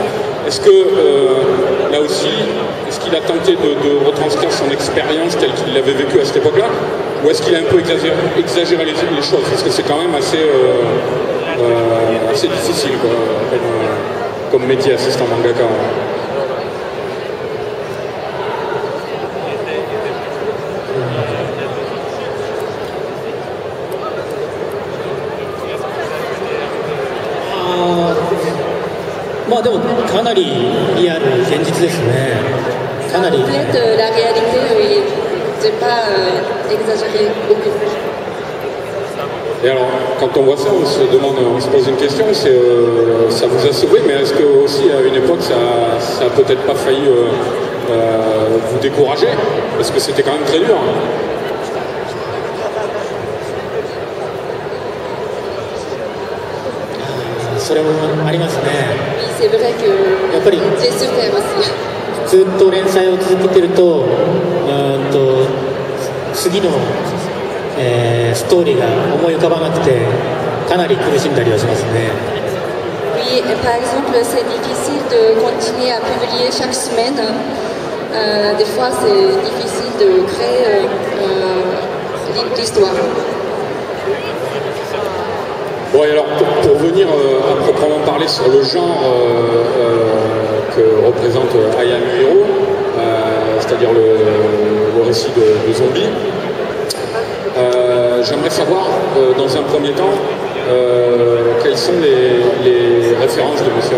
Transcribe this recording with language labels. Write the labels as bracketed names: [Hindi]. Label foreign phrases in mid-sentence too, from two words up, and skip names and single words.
[French] Est-ce que là aussi, est-ce qu'il a tenté de retranscrire son expérience telle qu'il l'avait vécue à cette époque-là, ou est-ce qu'il a un peu exagéré les choses? Parce que c'est quand même assez difficile quoi, comme métier assistant mangaka. [Japanese] まあでもかなりリアル現実ですね。かなり。 [French] La réalité, j'ai pas exagéré beaucoup. Et alors, quand on voit ça, on se pose une question, c'est ça vous a sauvé, mais est-ce que aussi à une époque ça a peut-être pas failli vous décourager, parce que c'était quand même très dur. [Japanese] それもありますね。やっぱりずっと連載を続けてると、次の、ストーリーが思い浮かばなくてかなり苦しんだりはしますね。 [French] Oui, par exemple, c'est difficile de continuer à publier chaque semaine. Des fois, c'est difficile de créer l'histoire. Bon, et alors pour venir à proprement parler sur le genre que représente I Am a Hero, c'est-à-dire le récit de zombies, j'aimerais savoir dans un premier temps quelles sont les références de M.